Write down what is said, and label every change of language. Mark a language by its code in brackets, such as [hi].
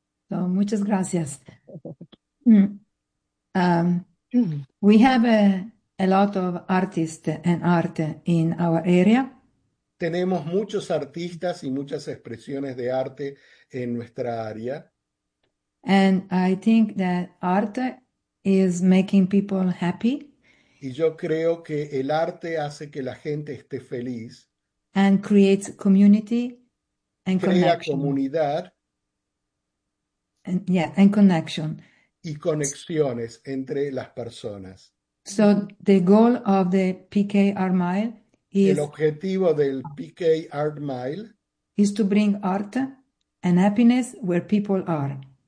[es] So, muchas gracias. [en] We have a lot of artists and art in our area. [es] Tenemos muchos artistas y muchas expresiones de arte en nuestra área. [en] And I think that art is making people happy. [es] Y yo creo que el arte hace que la gente esté feliz. [en] And creates community and [es] crea [en] connection. [es] Crea comunidad. [en] And, yeah, and connection. [es] Y conexiones entre las personas. [en] So the goal of the PK Art Mile is... [es] El objetivo del PK Art Mile... [en] Is to bring art and happiness where people are.